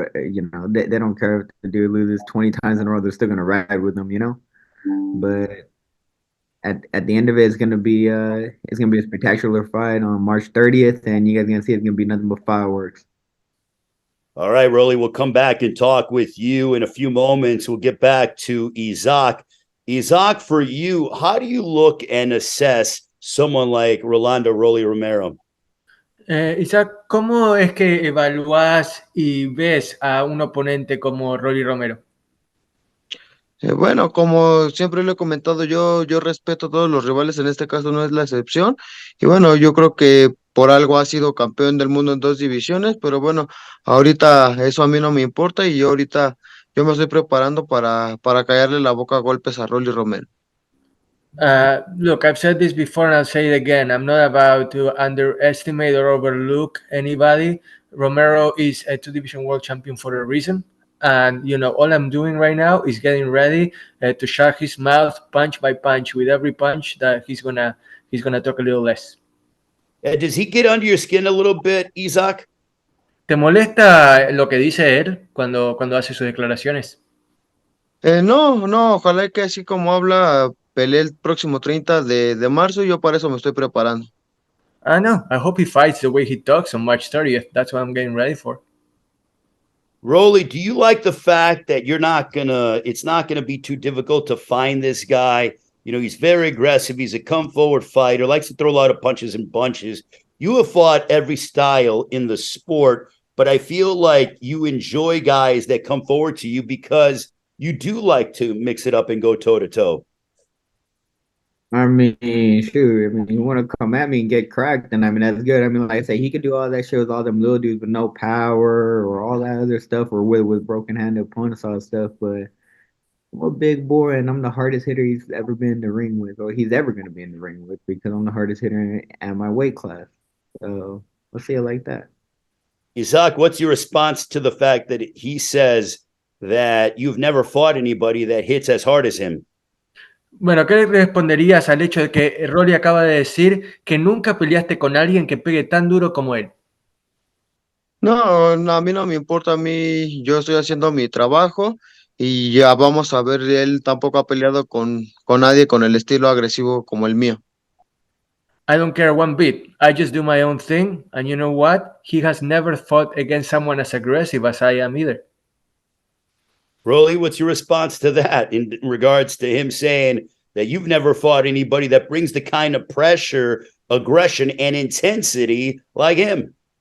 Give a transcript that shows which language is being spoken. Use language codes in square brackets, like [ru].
[en] But, they don't care if the dude loses 20 times in a row. They're still going to ride with them, But at the end of it, it's gonna be a spectacular fight on March 30th, and you guys are gonna see it's gonna be nothing but fireworks. All right, Rolly, we'll come back and talk with you in a few moments. We'll get back to Isaac. Isaac, for you, how do you look and assess someone like Rolando Rolly Romero? [es] Isaac, ¿cómo es que evalúas y ves a un oponente como Rolly Romero? Bueno, como siempre lo he comentado, yo respeto a todos los rivales, en este caso no es la excepción. Y bueno, yo creo que por algo ha sido campeón del mundo en 2 divisiones, pero bueno, ahorita eso a mí no me importa y yo me estoy preparando para callarle la boca a golpes a Rolly Romero. [en] Look, I've said this before and I'll say it again. I'm not about to underestimate or overlook anybody. Romero is a 2-division world champion for a reason. And all I'm doing right now is getting ready to shut his mouth punch by punch. With every punch that he's gonna talk a little less. Does he get under your skin a little bit, Isaac? [es] ¿Te molesta lo que dice él cuando hace sus declaraciones? No, no, ojalá que así como habla, pelee el próximo 30 de marzo, yo para eso me estoy preparando. [en] I know. I hope he fights the way he talks on March 30th. That's what I'm getting ready for. Rolly, do you like the fact that it's not gonna be too difficult to find this guy? He's very aggressive. He's a come forward fighter, likes to throw a lot of punches and bunches. You have fought every style in the sport, but I feel like you enjoy guys that come forward to you because you do like to mix it up and go toe to toe. I mean, shoot. I mean, you want to come at me and get cracked, then I mean that's good. I mean, like I say, he could do all that shit with all them little dudes with no power or all that other stuff, or with broken handed opponents, all that stuff. But I'm a big boy, and I'm the hardest hitter he's ever been in the ring with, or he's ever gonna be in the ring with, because I'm the hardest hitter at my weight class. So let's see it like that. Isaac, what's your response to the fact that he says that you've never fought anybody that hits as hard as him? [es] Bueno, ¿qué le responderías al hecho de que Rolly acaba de decir que nunca peleaste con alguien que pegue tan duro como él? No, no, a mí no me importa, a mí yo estoy haciendo mi trabajo y ya vamos a ver, él tampoco ha peleado con nadie con el estilo agresivo como el mío. [en] I don't care one bit. I just do my own thing. And you know what? He has never fought against someone as aggressive as I am either. Rolly, what's your response to that in regards to him saying that you've never fought anybody that brings the kind of pressure, aggression, and intensity like him?